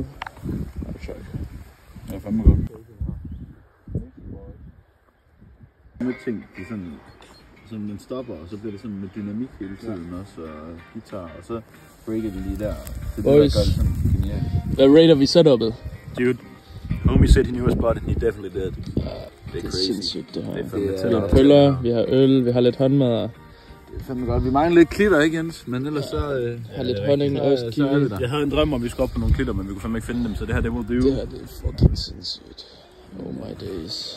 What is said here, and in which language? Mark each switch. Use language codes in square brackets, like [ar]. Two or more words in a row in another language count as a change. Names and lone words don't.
[da] Nej, tak. Det er fandme godt. Nogle ting, det er sådan, som den stopper, og så bliver det sådan med dynamik hele tiden også, og guitar, og så breaker vi lige der. Det er det, der gør det sådan genialt. Hvad rater vi setupet? [en] Dude, homie said he knew a spot, and he definitely did. [da] Det er sindssygt det her. Vi har pøller, vi har øl, vi har lidt håndmad. Det er fandme godt. Vi mangler lidt klitter, ikke Jens? Men ellers så... har lidt honning, ost, kiwi. Jeg havde en drøm om, vi skulle op på nogle klitter, men vi kunne fandme ikke finde dem, så det her, det [en] will do. [da] Det her, det er fucking sindssygt. [en] Oh my days.